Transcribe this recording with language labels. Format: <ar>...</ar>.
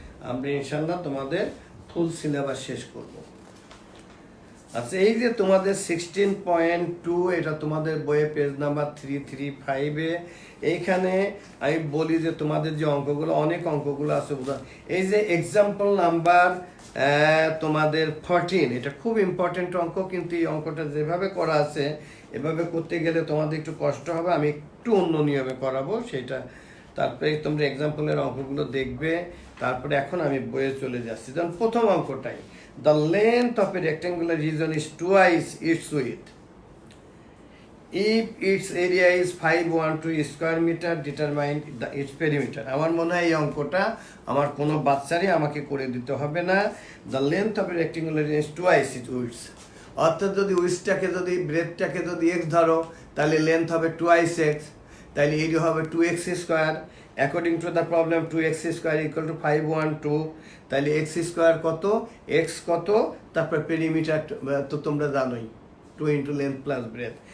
<bn>আমরা ইনশাল্লাহ তোমাদের ফুল সিলেবাস শেষ করব। আচ্ছা, এই যে তোমাদের 16.2 এটা তোমাদের বইয়ে পেজ নাম্বার 335-এ, এইখানে আমি বলি যে তোমাদের যে অঙ্কগুলো, অনেক অঙ্কগুলো আছে, এই যে এক্সাম্পল নাম্বার তোমাদের 14, এটা খুব ইম্পর্টেন্ট অঙ্ক, কিন্তু এই অঙ্কটা যেভাবে করা আছে এভাবে করতে গেলে তোমাদের একটু কষ্ট হবে, আমি একটু অন্য নিয়মে করাবো সেটা। তারপরে তোমরা এক্সাম্পলের অঙ্কগুলো দেখবে, তারপরে এখন আমি বইয়ে চলে যাচ্ছি। যেমন প্রথম অঙ্কটাই,</bn> <en>the length of a rectangular region is twice its width. If its area is 512 square meter, determine its perimeter.</en> <bn>আমার মনে হয় এই অঙ্কটা আমার কোনো বাচ্চারই আমাকে করে দিতে হবে না।</bn> <en>The length of a rectangular region is twice its width.</en> <bn>অর্থাৎ যদি উইথটাকে যদি ব্রেথটাকে যদি x ধরো তাহলে লেন্থ হবে 2x, তাহলে এরিয়া হবে 2x square.</bn> <en>according to the problem</en> <bn>2x square equal to 512, তাহলে x স্কোয়ার কত, x কত, তারপর পেরিমিটার তো তোমরা জানোই 2 ইন্টু লেন্থ প্লাস ব্রেথ।</bn>